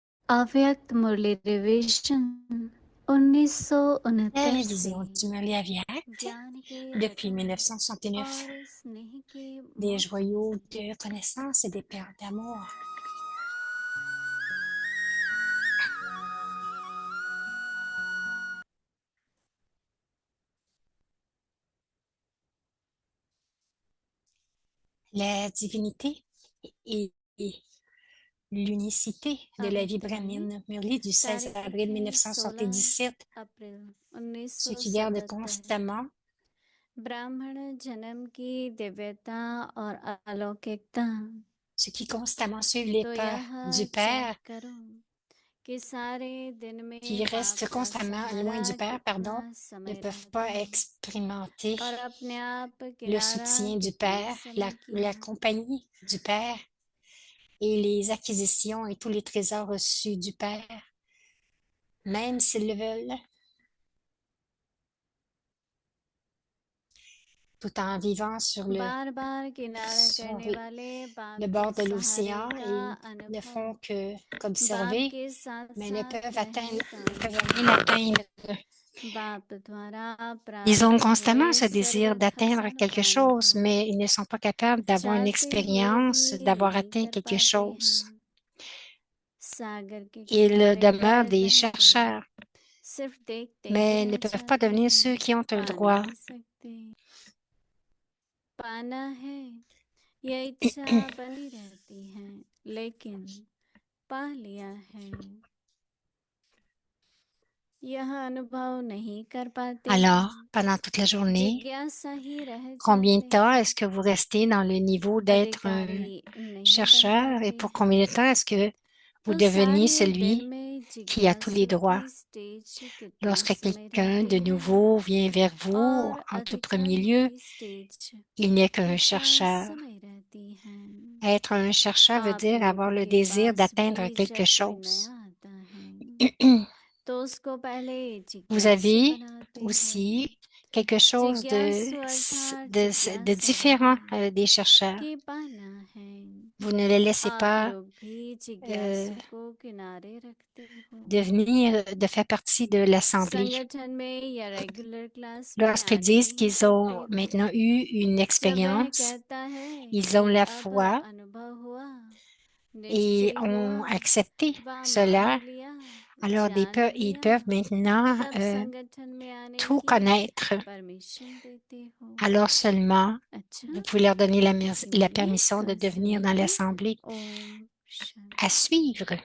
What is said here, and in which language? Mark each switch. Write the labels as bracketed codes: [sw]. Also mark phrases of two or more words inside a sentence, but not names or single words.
[hi] अव्यक्त मुरली रिविजन [fr] La [hi] 1969 से [fr] révision du Merlet Aviac [hi] ज्ञान के [fr] depuis [hi] रतन 1969. और स्नेह के [fr] Des [hi] मुख [fr] joyaux de connaissance et des perles d'amour. La divinité et l'unicité de la vie [hi] अव्यक्तवाणी [fr] brahmine Murli du 16 [hi] तारीख [fr] avril [hi] है 16 1977, अप्रैल [fr] ce qui garde 1977 constamment [hi] ब्राह्मण जन्म की दिव्यता और अलौकिकता [fr] ceux qui constamment suivent les [hi] तो [fr] pas [hi] यह [fr] du [hi] चेक [fr] Père, [hi] करो कि सारे दिन में [fr] qui [hi] बाप [fr] restent [hi] का [fr] constamment loin [hi] सहारा [fr] du Père, [hi] कितना [fr] pardon, ne [hi] समय [fr] peuvent [hi] रहता [fr] pas [hi] है [fr] expérimenter [hi] और अपने आप [fr] le [hi] किनारा [fr] soutien du [hi] कितने [fr] Père, [hi] समय [fr] la [hi] किया [fr] compagnie du Père et les acquisitions et tous les trésors reçus du Père, même s'ils le veulent, tout en vivant [hi] बार बार किनारा [fr] sur [hi] करने वाले बाप [fr] le [hi] के [fr] bord de [hi] सहारे [fr] l'océan [hi] का [fr] et ne [hi] अनुभव [fr] font [hi] बाप [fr] qu'observer, [hi] के साथ [fr] mais ne [hi] साथ [fr] peuvent atteindre, [hi] रहता [fr] ne peuvent rien atteindre. [hi] बाप द्वारा [fr] Ils ont [hi] प्राप्त [fr] constamment [hi] हुए [fr] ce désir [hi] सर्वथा [fr] d'atteindre quelque [hi] समपान [fr] chose, [hi] को [fr] mais ils ne sont pas capables d'avoir une [hi] चाहते हुए भी [fr] expérience, d'avoir [hi] नहीं [fr] atteint [hi] कर [fr] quelque [hi] पाते [fr] chose. [hi] हैं सागर के [fr] Ils [hi] किनारे [fr] demeurent [hi] पर [fr] des [hi] रहकर [fr] chercheurs, [hi] सिर्फ देखते ही [fr] mais ne [hi] रह [fr] peuvent pas [hi] जाते [fr] devenir [hi] हैं [fr] ceux qui ont le [hi] पा [fr] droit. [hi] नहीं सकते पाना है यह इच्छा बनी रहती है लेकिन पा लिया है यह अनुभव नहीं कर पाते [fr] Alors, [hi] हैं [fr] pendant toute la journée, [hi] जिज्ञासा ही रह [fr] combien de [hi] जाते [fr] temps [hi] हैं [fr] est-ce que vous restez dans le niveau d'être un [hi] अधिकारी नहीं बन [fr] chercheur et [hi] पाते [fr] pour [hi] हैं [fr] combien de temps est-ce que vous [hi] तो [fr] deveniez [hi] सारे दिन [fr] celui [hi] में [fr] qui a tous les [hi] जिज्ञासु [fr] droits? [hi] की स्टेज कितना [fr] Lorsque [hi] समय [fr] quelqu'un [hi] रहती [fr] de [hi] है [fr] nouveau vient vers vous, [hi] और [fr] en tout premier [hi] अधिकारी [fr] lieu, [hi] की स्टेज [fr] il n'est qu'un [hi] कितना [fr] chercheur. [hi] समय रहती है [fr] Être un chercheur veut [hi] आप [fr] dire avoir [hi] लोगों [fr] le [hi] के [fr] désir [hi] पास [fr] d'atteindre [hi] भी [fr] quelque [hi] जब कोई [fr] chose. [hi] नया आता है तो उसको पहले [fr] Vous [hi] जिज्ञासु [fr] avez [hi] बनाते हो [fr] aussi quelque chose [hi] जिज्ञासु अर्थात [fr] de [hi] जिज्ञासा [fr] différent [hi] है [fr] des chercheurs. [hi] कि पाना है [fr] Vous ne les laissez [hi] आप [fr] pas [hi] लोग भी euh, जिज्ञासु को किनारे रखते हो [fr] de faire partie de l'Assemblée. [hi] संगठन में या [en] regular class [hi] में [fr] Lorsqu'ils [hi] आगे [fr] disent [hi] नहीं [fr] qu'ils ont [hi] बढ़ते हो [fr] maintenant eu une [hi] जब वह [fr] expérience, [hi] कहता है [fr] ils ont [hi] कि [fr] la [hi] अब [fr] foi [hi] अनुभव हुआ [fr] et [hi] निश्चय हुआ [fr] ont accepté [hi] व मान [fr] cela, [hi] लिया [fr] alors [hi] जान [fr] ils [hi] लिया [fr] peuvent maintenant [hi] तब संगठन में आने [fr] tout [hi] की [fr] connaître. [hi] परमिशन देते हो [fr] Alors seulement, [hi] अच्छा [fr] vous pouvez leur donner la [hi] चलिए [fr] permission de [hi] कल [fr] devenir dans [hi] सुनेंगे [fr] l'Assemblée [hi] ओम शांति [fr] à suivre.